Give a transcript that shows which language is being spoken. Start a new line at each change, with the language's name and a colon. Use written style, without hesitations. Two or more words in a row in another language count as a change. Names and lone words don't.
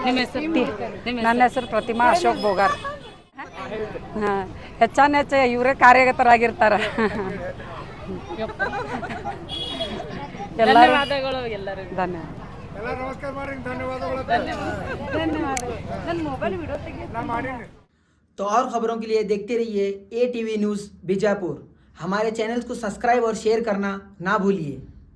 Kannada: ನನ್ನ ಹೆಸರು ಪ್ರತಿಮಾ ಅಶೋಕ್ ಬೋಗಾರ್. ಹೆಚ್ಚಾನೆಚ್ಚು ಇವರೇ ಕಾರ್ಯಗತರಾಗಿರ್ತಾರೆ. ಧನ್ಯವಾದಗಳು ಎಲ್ಲರಿಗೂ. ಧನ್ಯವಾದ. ನನ್ನ ಮೊಬೈಲ್ ವಿಡಿಯೋ ತೆಗಿ.
Hindi: तो और खबरों के लिए देखते रहिए ATV न्यूज़ बीजापुर। हमारे चैनल को सब्सक्राइब और शेयर करना ना भूलिए।